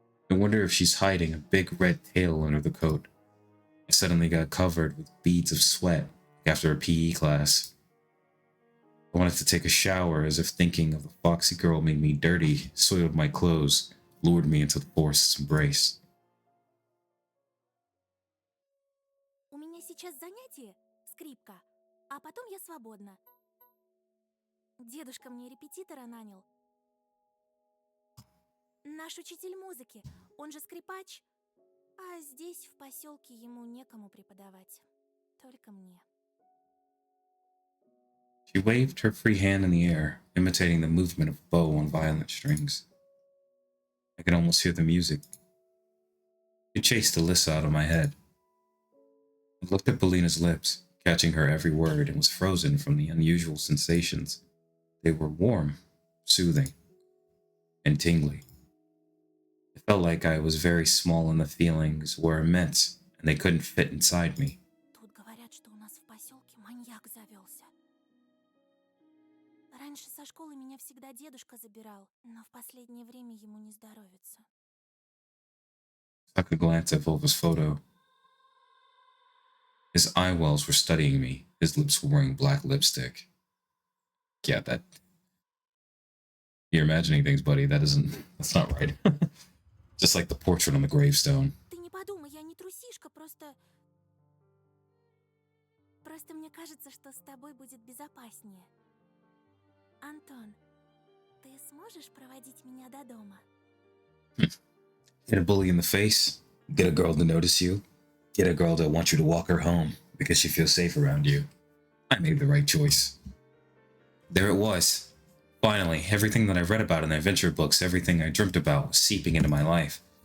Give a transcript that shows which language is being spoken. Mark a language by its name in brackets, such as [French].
[English] I wonder if she's hiding a big red tail under the coat. I suddenly got covered with beads of sweat after a PE class. I wanted to take a shower, as if thinking of the foxy girl made me dirty, soiled my clothes, lured me into the forest's embrace. [Russian] У меня сейчас занятие, скрипка, а потом я свободна. Дедушка мне репетитора нанял. Наш учитель музыки, он же скрипач. А здесь, в поселке, ему некому преподавать. Только мне. [English] She waved her free hand in the air, imitating the movement of a bow on violin strings. I could almost hear the music. It chased Alyssa out of my head. I looked at Paulina's lips, catching her every word, and was frozen from the unusual sensations. They were warm, soothing, and tingly. It felt like I was very small and the feelings were immense, and they couldn't fit inside me. [Russian] Тут говорят, что у нас в поселке маньяк завелся. Раньше со школы меня всегда дедушка забирал, но в последнее время ему не здоровится. [English] I took a glance at Volva's photo. His eye wells were studying me. His lips were wearing black lipstick. Yeah, that. You're imagining things, buddy. That's not right. Just like the portrait on the gravestone. [Russian] Ты не подумай, я не трусишка, просто... Просто мне кажется, что с тобой будет безопаснее. Антон, ты сможешь проводить меня до дома? [English] Hit a bully in the face, get a girl to notice you, get a girl to want you to walk her home because she feels safe around you. I made the right choice. There it was. Finally, everything that I read about in the adventure books, everything I dreamt about was seeping into my life.